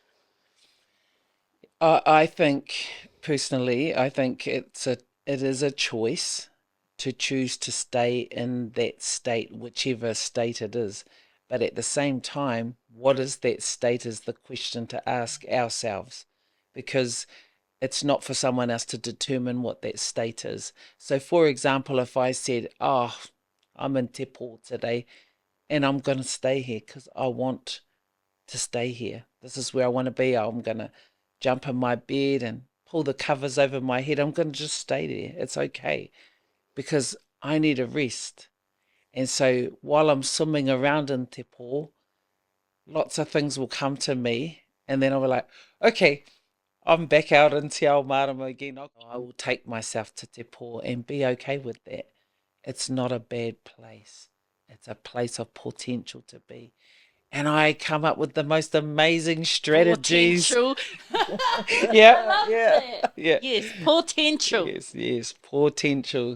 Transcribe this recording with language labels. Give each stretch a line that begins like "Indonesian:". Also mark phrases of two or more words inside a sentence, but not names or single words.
English: I think, personally, it is a choice to choose to stay in that state, whichever state it is. But at the same time, what is that state is the question to ask ourselves, because it's not for someone else to determine what that state is. So, for example, if I said, I'm in
Māori: te pō
English: today and I'm going to stay here because I want to stay here. This is where I want to be. I'm going to jump in my bed and pull the covers over my head. I'm going to just stay there. It's okay because I need a rest. And so while I'm swimming around in
Māori: te pō,
English: lots of things will come to me and then I'll be like, okay, I'm back out in
Māori: te ao marama
English: again. I will take myself to
Māori: te pō
English: and be okay with that. It's not a bad place. It's a place of potential to be. And I come up with the most amazing strategies. Potential. Yeah. Yes, potential. Yes, potential.